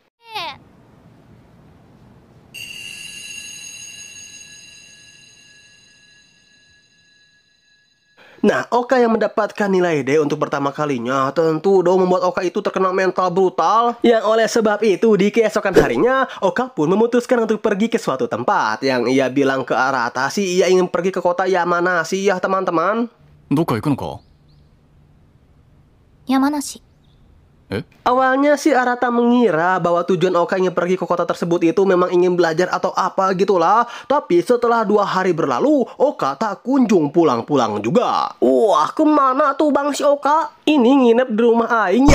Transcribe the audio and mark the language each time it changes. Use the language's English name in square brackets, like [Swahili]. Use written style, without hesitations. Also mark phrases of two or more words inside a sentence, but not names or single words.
[Indonesian] Nah, Oka yang mendapatkan nilai D untuk pertama kalinya tentu dong membuat Oka itu terkena mental brutal. Yang oleh sebab itu di keesokan harinya, Oka pun memutuskan untuk pergi ke suatu tempat. Yang ia bilang ke Arata sih ia ingin pergi ke kota Yamanashi ya teman-teman. [Japanese] どっか行くのか？ Yamanashi. [Indonesian] Awalnya sih Arata mengira bahwa tujuan Oka ingin pergi ke kota tersebut itu memang ingin belajar atau apa gitulah. Tapi setelah 2 hari berlalu, Oka tak kunjung pulang-pulang juga. Wah, kemana tuh Bang si Oka? Ini nginep di rumah Aing ya?